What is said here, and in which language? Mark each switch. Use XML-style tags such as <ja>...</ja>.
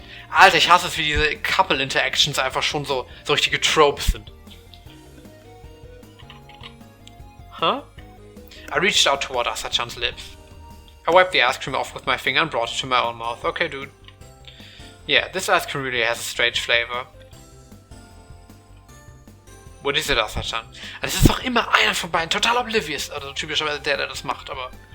<de>Alter, ich hasse es, wie diese Couple-Interactions einfach schon so richtige Tropes sind. Huh?</de> <en>I reached out toward Asa-chan's lips. I wiped the ice cream off with my finger and brought it to my own mouth. Okay, dude. Yeah, this ice cream really has a strange flavor. What is it, Asa-chan?</en> <de>Es ist doch immer einer von beiden total oblivious. Also typischerweise der das macht, aber...</de>